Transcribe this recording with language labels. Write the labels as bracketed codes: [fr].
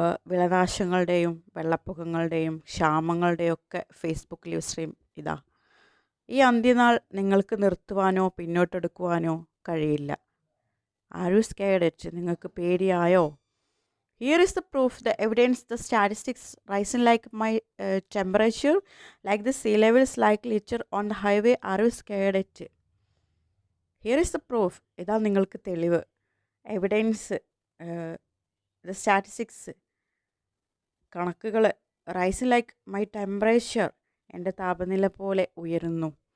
[ml] വിളനാശങ്ങളുടെയും വെള്ളപ്പൊക്കങ്ങളുടെയും ക്ഷാമങ്ങളുടെയും ഒക്കെ Facebook live stream ഇതാ. ഈ അന്ത്യനാൾ നിങ്ങൾക്ക് നിർത്തുവാനോ പിന്നോട്ടെടുക്കുവാനോ കഴിയില്ല. [en] Are you scared it? [ml] നിങ്ങൾക്ക് പേടിയായോ? [en] Here is the proof, the evidence, the statistics rising like my temperature, like the sea levels, like litter on the highway. Are you scared it? Here is the proof. [ml] ഇതാ നിങ്ങൾക്ക് തെളിവ്. Evidence, [en] the statistics, [ml] കണക്കുകൾ. [en] rising like my temperature, [ml] എൻ്റെ താപനില പോലെ ഉയരുന്നു.